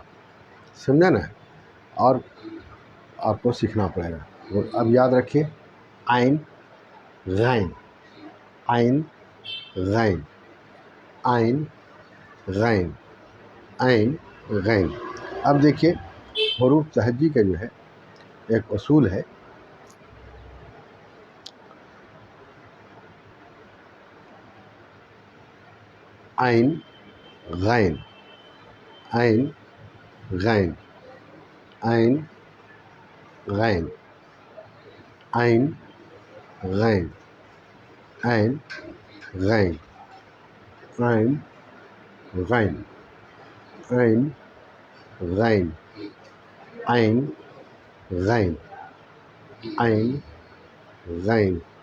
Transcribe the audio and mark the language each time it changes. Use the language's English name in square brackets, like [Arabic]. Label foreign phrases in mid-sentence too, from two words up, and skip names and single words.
[Urdu] سمجھا نا؟ اور آپ کو سیکھنا پڑے گا. اب یاد رکھیے عین غین، عین غین، عین غین، عین غین. اب دیکھیے حروف تہجی کا جو ہے ایک اصول ہے. عین غین، عین غین، عین غین، عین غین، عین غین، عین غین، عین غین، عین غین، عین غین،